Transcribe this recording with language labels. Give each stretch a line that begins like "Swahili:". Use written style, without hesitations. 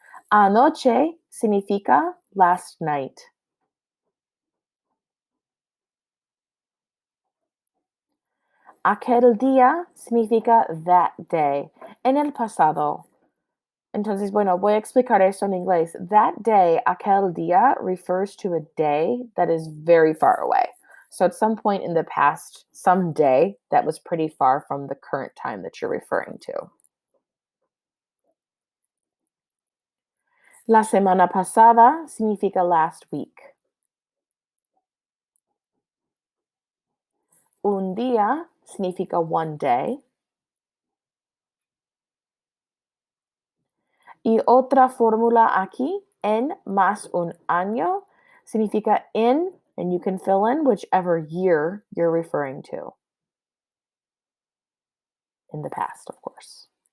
Spanish: Anoche significa
English: last night.
Spanish: Aquel día significa
English: that day,
Spanish: en el pasado. Entonces, bueno, voy a explicar esto en inglés.
English: That day,
Spanish: aquel día,
English: refers to a day that is very far away. So at some point in the past, some day that was pretty far from the current time that you're referring to.
Spanish: La semana pasada significa
English: last week.
Spanish: Un día significa
English: one day.
Spanish: Y otra fórmula aquí, en más un año, significa
English: in, and you can fill in whichever year you're referring to. In the past, of course.